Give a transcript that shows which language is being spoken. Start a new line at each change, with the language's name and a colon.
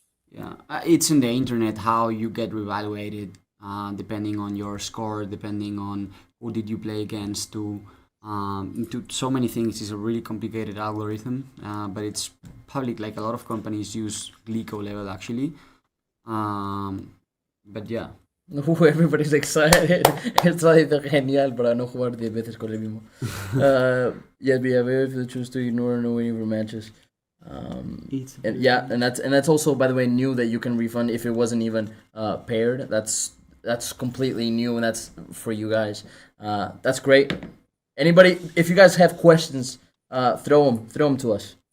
English: Yeah, it's in the internet how you get reevaluated, depending on your score, depending on who did you play against. To so many things. It's a really complicated algorithm, but it's public. Like a lot of companies use Glico level actually. But yeah, Everybody's excited.
Spanish: Esto es genial para no jugar 10 veces con el mismo.
English: Yes, we have if they choose to ignore no any matches. And that's also, by the way, new that you can refund if it wasn't even paired. That's completely new, and that's for you guys. That's great. Anybody, if you guys have questions, throw them to us.